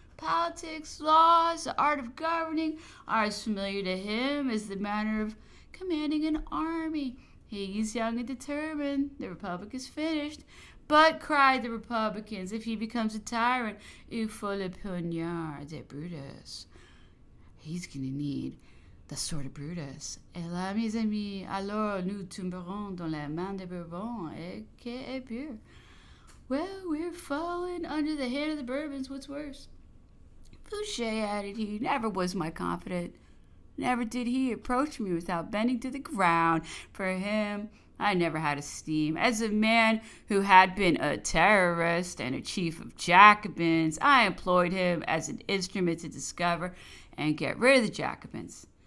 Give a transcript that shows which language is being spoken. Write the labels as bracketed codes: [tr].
[en] Politics, laws, the art of governing are as familiar to him as the manner of commanding an army. He's young and determined. The republic is finished. But, cried the Republicans, if he becomes a tyrant, [fr] il faut le poignard de Brutus. [en] He's going to need the sword of Brutus. [fr] Et là, mes amis, alors nous tomberons dans la main de Bourbon, et que est pire. [en] Well, we're falling under the hand of the Bourbons. What's worse? Fouché, added he, never was my confidant. Never did he approach me without bending to the ground. For him, I never had esteem. As a man who had been a terrorist and a chief of Jacobins, I employed him as an instrument to discover and get rid of the Jacobins.